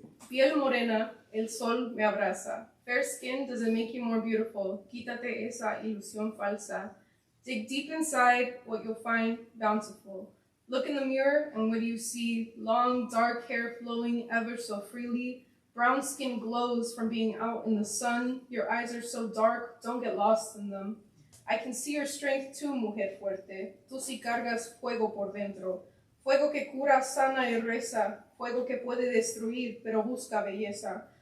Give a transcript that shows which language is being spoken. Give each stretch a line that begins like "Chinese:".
Spanish: Piel morena, el sol me abraza.
English: Fair skin doesn't make you more beautiful.
Spanish: Quítate esa ilusión falsa.
English: Dig deep inside, what you'll find bountiful. Look in the mirror, and what do you see? Long, dark hair flowing ever so freely. Brown skin glows from being out in the sun. Your eyes are so dark, don't get lost in them. I can see your strength too,
Spanish: mujer fuerte. Tú sí cargas fuego por dentro. Fuego que cura, sana y reza. Fuego que puede destruir, pero busca belleza.